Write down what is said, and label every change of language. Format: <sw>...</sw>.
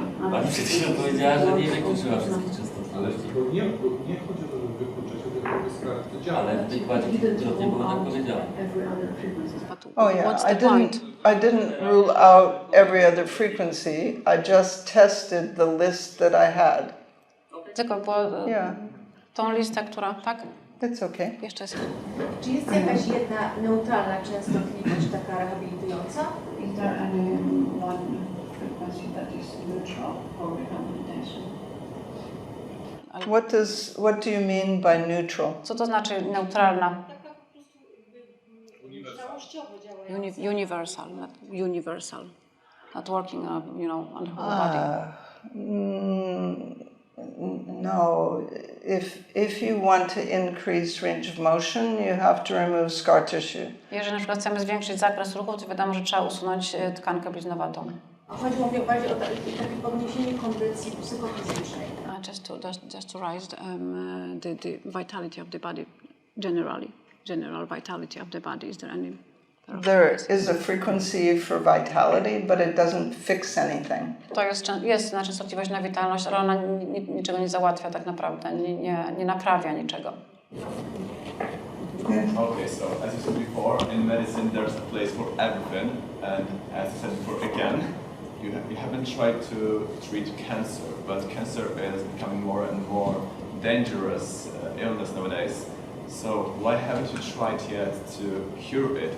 <pl>Pani przed chwilą powiedziała, że nie wykluczyła wszystkich częstotliwości. Ale nie chodzi o to, żeby wykluczać, tylko o sprawę, to działa. Ale w wykładzie kilkukrotnie było tak powiedziane.</pl> <en>Oh yeah, I didn't rule out every other frequency. I just tested the list that I had.</en> <pl>Tylko było tą listę, która, tak?</pl> <en>It's okay.</en> <pl>Jeszcze jest. Czy jest jakaś jedna neutralna częstotliwość taka rehabilitująca?</pl> <en>Is there any one frequency that is neutral for rehabilitation? What do you mean by neutral?</en> <pl>Co to znaczy neutralna?</pl> <en>Universal. Not working, on the whole body. No. If you want to increase range of motion, you have to remove scar tissue.</en> <pl>Jeżeli na przykład chcemy zwiększyć zakres ruchu, to wiadomo, że trzeba usunąć tkankę bliznowatą. Chodziło mi bardziej o takie podniesienie kondycji psychofizycznej.</pl> <en>Just to raise the vitality of the body general vitality of the body. Is there any? There is a frequency for vitality, but it doesn't fix anything.</en> <pl>To jest częstotliwość na witalność, ale ona niczego nie załatwia tak naprawdę, nie naprawia niczego.</pl> <en>Okay, so as you said before, in medicine there's a place for everything, and as you said before again, you haven't tried to treat cancer, but cancer is becoming more and more dangerous illness nowadays. So why haven't you tried yet to cure it?</en>